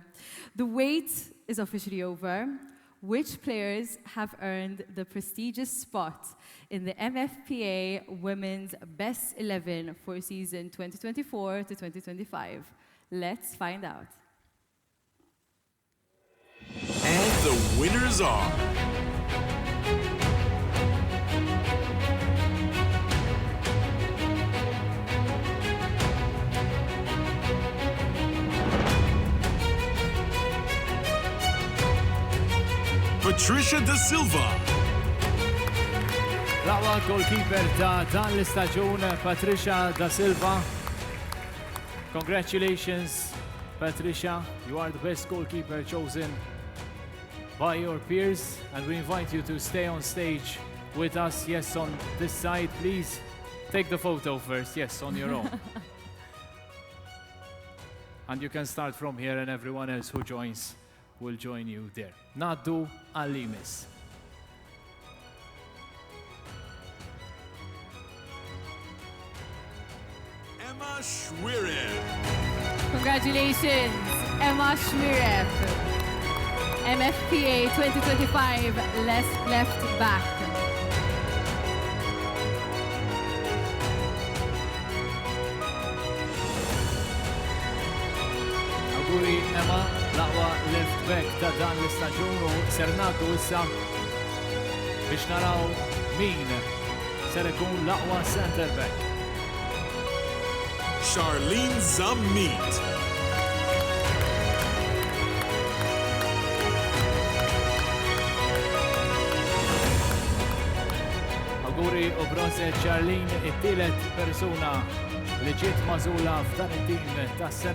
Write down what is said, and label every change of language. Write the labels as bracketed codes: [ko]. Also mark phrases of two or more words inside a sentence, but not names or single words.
[en] The wait is officially over. Which players have earned the prestigious spot in the MFPA Women's Best 11 for season 2024 to 2025? Let's find out. And the winners are... Patricia Da Silva. [mt] L-aqwa goalkeeper ta' dan l-istaġun, Patricia Da Silva. [en] Congratulations, Patricia. You are the best goalkeeper chosen by your peers, and we invite you to stay on stage with us. Yes, on this side, please. Take the photo first. Yes, on your own. And you can start from here, and everyone else who joins will join you there. [mt] Naddu għall-limis. Emma Schwirem. [en] Congratulations, Emma Schwirem. MFPA 2025 left back. [mt] Auguri Emma, l-aqwa [en] left back [mt] ta' dan l-istaġun u ser ngħaddu issa biex naraw min ser ikun l-aqwa [en] center back. [mt] Charlene Zammit. Auguri u proset Charlene, it-tielet persuna li ġiet magħżula f'dan it-tim tas-sena.